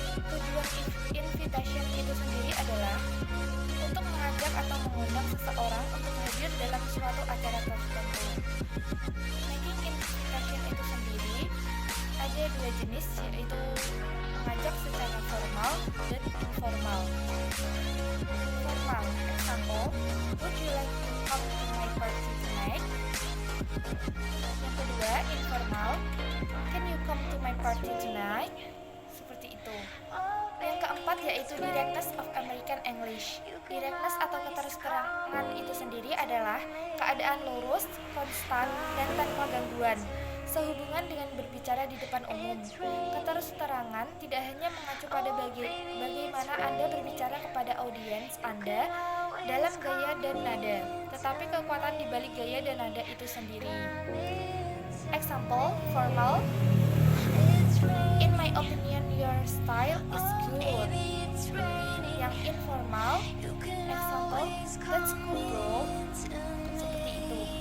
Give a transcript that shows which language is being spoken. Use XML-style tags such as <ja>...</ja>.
<id>Tujuan invitation itu sendiri adalah untuk mengajak atau mengundang seseorang untuk hadir dalam suatu acara tertentu. Making invitation itu sendiri ada dua jenis, yaitu mengajak secara formal dan informal.</id> <en>Formal, example, would you like to come to my party tonight?</en> <id>Yang kedua,</id> <en>informal, can you come to my party tonight?</en> <id>Seperti itu. Yang keempat yaitu</id> <en>directness of American English.</en> <id>Directness atau keterus-terangan itu sendiri adalah keadaan lurus, konstan, dan tanpa gangguan, sehubungan dengan berbicara di depan umum. Keterus-terangan tidak hanya mengacu pada bagaimana Anda berbicara kepada audiens Anda dalam gaya dan nada, tetapi kekuatan di balik gaya dan nada itu sendiri.</id> <en>Example, formal, in my opinion your style is good.</en> <id>Yang informal,</id> <en>example, that's cool bro.</en> <id>Seperti itu.</id>